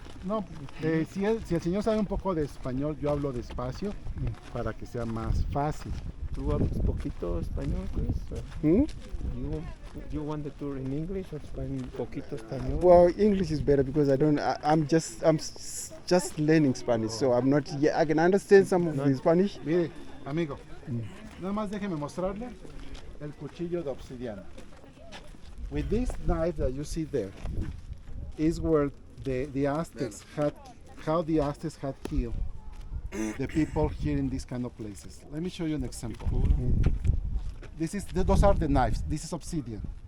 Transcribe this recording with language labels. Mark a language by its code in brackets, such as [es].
[es] No, si el señor sabe un poco de español, yo hablo despacio para que sea más fácil. ¿Tú hablas poquito español, Chris? Hmm? [en] You want the tour in English or [es] poquito español? [en] Well, English is better because I'm just learning Spanish, so I'm not yet. I can understand some of the Spanish. [es] Mire, amigo, nada más déjeme mostrarle el cuchillo de obsidiana. [en] With this knife that you see there is where the Aztecs had, how the Aztecs had killed the people here in these kind of places. Let me show you an example. Those are the knives. This is obsidian.